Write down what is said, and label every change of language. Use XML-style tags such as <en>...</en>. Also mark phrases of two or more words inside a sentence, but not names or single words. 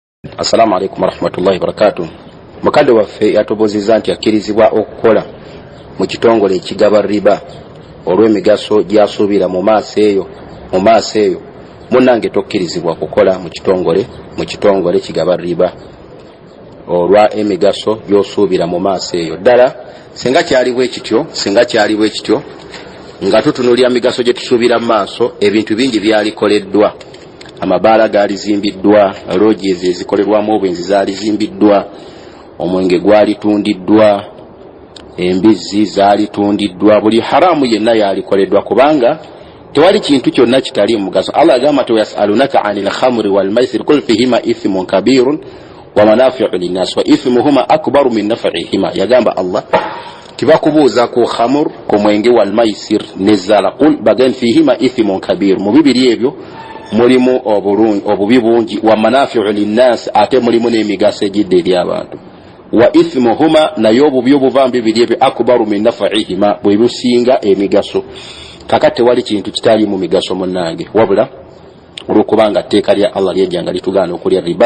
<ar>السلام عليكم ورحمة الله وبركاته.</ar> <lg>Mukadde waffe yatobozezza nti akkirizibwa okukola mu kitongole ekigaba riba olw'emigaso gy'asuubira mu maaso eyo munnange tokkirizibwa kukola mu kitongole kigaba riba olwa emigaso gy'osuubira mu maaso eyo. Ddala singa kyali bwe kityo nga tutunulira migaso gye tusuubira mu maaso, ebintu bingi byalikoleddwa. Amabaala gaalizimbiddwa, lodges ezikolerwamu obwenzi zaalizimbiddwa, omwenge gwalitundiddwa, embizzi zaalitundiddwa, buli haramu yenna yalikoleddwa, kubanga tewali kintu kyonna kitali mugaso.</lg> <ar>Allah</ar> <lg>agamba nti</lg> <ar>يسألونك عن الخمر والميسر قل فيهما إثم كبير ومنافع للناس وإثمهما أكبر من نفعهما.</ar> <lg>Yagamba Allah tibakubuuza ku khamr, ku mwenge,</lg> <ar>والميسر nezala, قل بغن فيهما إثم كبير,</ar> <lg>mu bibiri ebyo mulimu obubi bungi,</lg> <ar>ومنافع للناس</ar> <lg>ate mulimu n'emigaso egidde eri abantu,</lg> <ar>وإثمهما</ar> <lg>nayo obubi obuvambi bibiri ebyo</lg> <ar>أكبر من نفعهما</ar> <lg>bwe businga emigaso. Kakati tewali kintu kitali mu migaso munnange, wabula olwokubanga tteeka lya Allah lyejjanga litugaana okulya riba.</lg>